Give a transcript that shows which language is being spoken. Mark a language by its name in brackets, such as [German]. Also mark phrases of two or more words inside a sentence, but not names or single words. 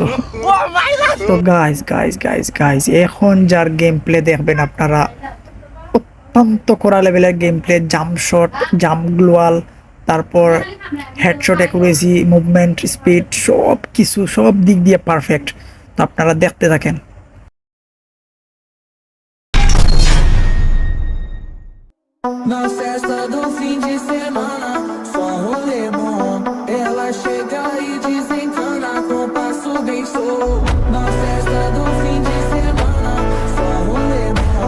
[Bangla] তো গাইজ গাইজ গাইজ গাইজ এখন যার [English] game play [Bangla] দেখবেন আপনারা, অত্যন্ত কড়া লেভেলের [English] game play, jump shot, jump gloyal, [Bangla] তারপর [English] headshot, accuracy, movement, speed, [Bangla] সব কিছু সব দিক দিয়ে পারফেক্ট। তো আপনারা দেখতে থাকেন। [Portuguese] Na festa do fim de semana, só um rolê bom. Ela chega e desencana com passo bem solto. Na festa do fim de semana, só um rolê bom.